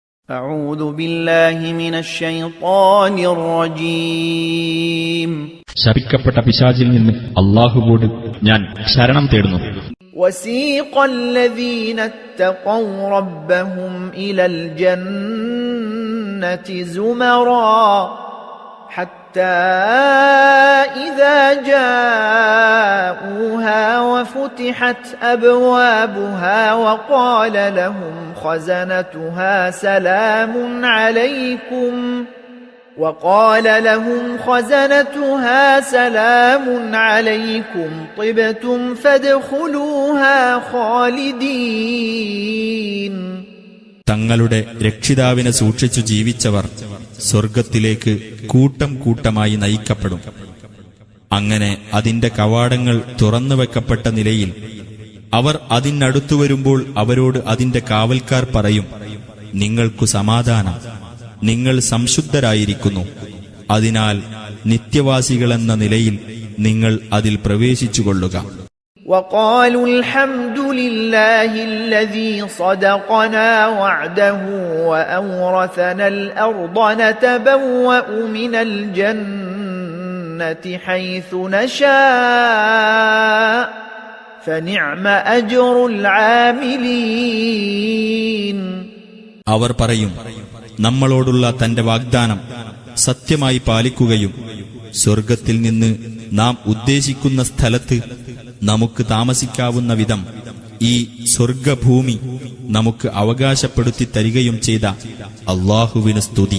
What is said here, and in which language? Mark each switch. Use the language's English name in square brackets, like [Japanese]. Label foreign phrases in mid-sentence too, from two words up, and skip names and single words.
[Arabic] أعوذ بالله من الشيطان الرجيم [Malayalam] ശപിക്കപ്പെട്ട പിശാചിൽ നിന്ന് അല്ലാഹുവോട് ഞാൻ ശരണം തേടുന്നു. [Arabic] وسيق الذين اتقوا ربهم إلى الجنة زمرا حتى إذا جاءوها وفتحت أبوابها وقال لهم خزنتها سلام عليكم طبتم فادخلوها خالدين. [Malayalam] തങ്ങളുടെ രക്ഷിതാവിനെ സൂക്ഷിച്ചു ജീവിച്ചവർ സ്വർഗത്തിലേക്ക് കൂട്ടം കൂട്ടമായി നയിക്കപ്പെടും. അങ്ങനെ അതിന്റെ കവാടങ്ങൾ തുറന്നുവെക്കപ്പെട്ട നിലയിൽ അവർ അതിനടുത്തു വരുമ്പോൾ അവരോട് അതിന്റെ കാവൽക്കാർ പറയും, നിങ്ങൾക്കു സമാധാനം, നിങ്ങൾ സംശുദ്ധരായിരിക്കുന്നു, അതിനാൽ നിത്യവാസികളെന്ന നിലയിൽ നിങ്ങൾ അതിൽ പ്രവേശിച്ചുകൊള്ളുക. [Arabic] وقالوا الحمد لله الذي صدقنا وعده وأورثنا الأرض نتبوأ من الجنة حيث نشاء فنعم أجر العاملين. [Malayalam] അവർ പറയും, നമ്മളോടുള്ള തന്റെ വാഗ്ദാനം സത്യമായി പാലിക്കുകയും സ്വർഗത്തിൽ നിന്ന് നാം ഉദ്ദേശിക്കുന്ന സ്ഥലത്ത് നമുക്ക് താമസിക്കാവുന്ന വിധം ഈ സ്വർഗഭൂമി നമുക്ക് അവകാശപ്പെടുത്തി തരികയും ചെയ്ത അല്ലാഹുവിന് സ്തുതി.